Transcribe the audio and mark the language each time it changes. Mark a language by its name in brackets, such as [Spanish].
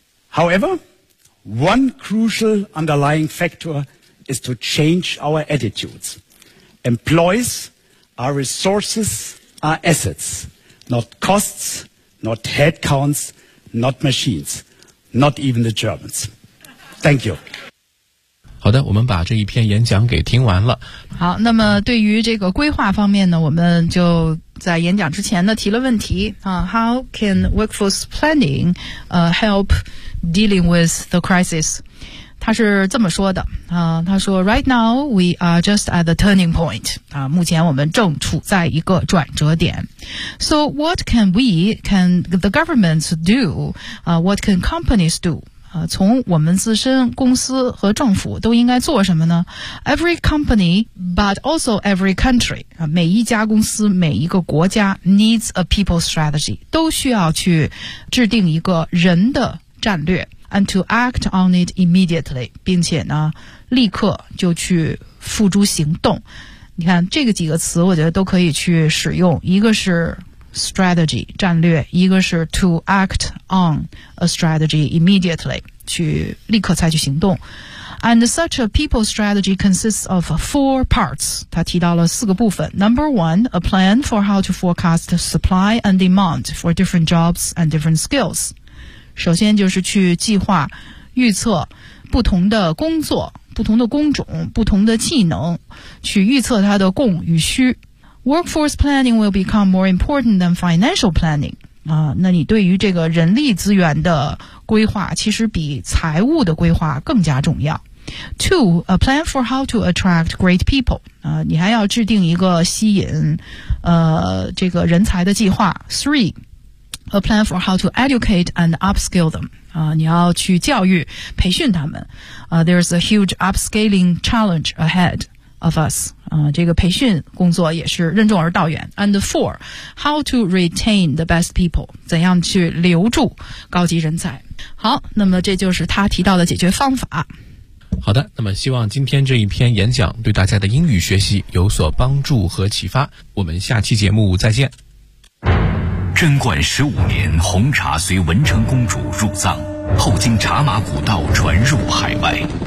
[English] However, one crucial underlying factor is to change our attitudes. Employees are resources, are assets, not costs, not headcounts, not machines, not even the Germans. Thank you. [Chinese] 好的，我们把这一篇演讲给听完了。好，那么对于这个规划方面呢，我们就在演讲之前呢提了问题啊。 [English] How can workforce planning help dealing with the crisis? [Chinese] 他是这么说的啊，他说 [English] ：“Right now we are just at the turning point. [Chinese] 啊，目前我们正处在一个转折点。 [English] So what can we, can the governments do? 啊 ，what can companies do? [Chinese] 从我们自身公司和政府都应该做什么呢 [English] ？Every company, but also every country. [Chinese] 每一家公司每一个国家 [English] needs a people strategy. [Chinese] 都需要去制定一个人的战略 [English] and to act on it immediately. [Chinese] 并且呢立刻就去付诸行动。你看这个几个词我觉得都可以去使用。一个是strategy, 战略，一个是 [English] to act on a strategy immediately, [Chinese] 去立刻采取行动。 [English] And such a people strategy consists of 4 parts. [Chinese] 他提到了四个部分。 [English] Number 1, a plan for how to forecast supply and demand for different jobs and different skills. [Chinese] 首先就是去计划预测不同的工作，不同的工种，不同的技能，去预测它的供与需。 [English] Workforce planning will become more important than financial planning. [Chinese] 那你对于这个人力资源的规划其实比财务的规划更加重要。 [English] Two, a plan for how to attract great people. [Chinese] 你还要制定一个吸引这个人才的计划。 [English] Three, a plan for how to educate and upskill them. [Chinese] 你要去教育培训他们。 [English] There's a huge upscaling challenge ahead of us. [Chinese] 这个培训工作也是任重而道远。 [English] And four, how to retain the best people. [Chinese] 怎样去留住高级人才。好，那么这就是他提到的解决方法。好的，那么希望今天这一篇演讲对大家的英语学习有所帮助和启发。我们下期节目再见。贞观十五年，红茶随文成公主入藏，后经茶马古道传入海外。